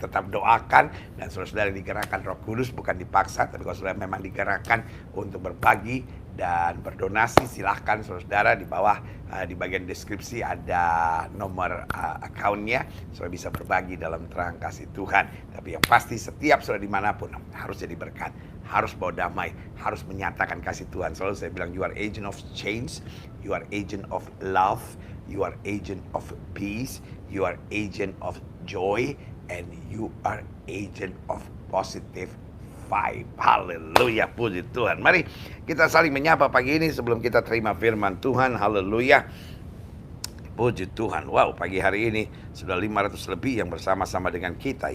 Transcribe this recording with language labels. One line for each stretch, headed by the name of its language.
Indonesian: Tetap doakan, dan saudara-saudara digerakkan Roh Kudus, bukan dipaksa, tapi kalau saudara memang digerakkan untuk berbagi dan berdonasi, silahkan saudara-saudara. Di bawah di bagian deskripsi ada nomor akunnya, saudara bisa berbagi dalam terang kasih Tuhan. Tapi yang pasti setiap saudara dimanapun harus jadi berkat, harus bawa damai, harus menyatakan kasih Tuhan. Selalu saya bilang,
English: you are agent of change, you are agent of love, you are agent of peace, you are agent of joy, and you are agent of positive vibe.
Indonesian: Haleluya, puji Tuhan. Mari kita saling menyapa pagi ini sebelum kita terima firman Tuhan. Haleluya, puji Tuhan. Wow, pagi hari ini sudah 500 lebih yang bersama-sama dengan kita.